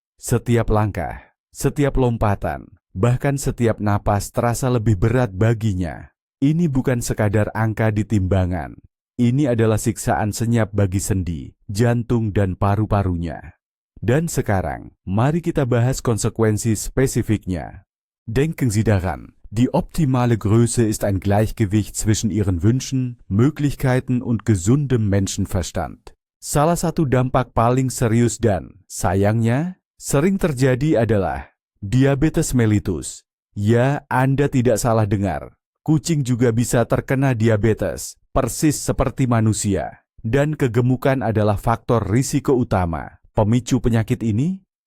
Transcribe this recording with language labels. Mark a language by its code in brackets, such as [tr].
[id] Setiap langkah, setiap lompatan, bahkan setiap napas terasa lebih berat baginya. Ini bukan sekadar angka di timbangan. Ini adalah siksaan senyap bagi sendi, jantung, dan paru-parunya. Dan sekarang, mari kita bahas konsekuensi spesifiknya. [de] Denken Sie daran, die optimale Größe ist ein Gleichgewicht zwischen Ihren Wünschen, Möglichkeiten und gesundem Menschenverstand. [id] Salah satu dampak paling serius dan, sayangnya, sering terjadi adalah diabetes mellitus. Ya, Anda tidak salah dengar. Kucing juga bisa terkena diabetes, persis seperti manusia. Dan kegemukan adalah faktor risiko utama. Pemicu penyakit ini?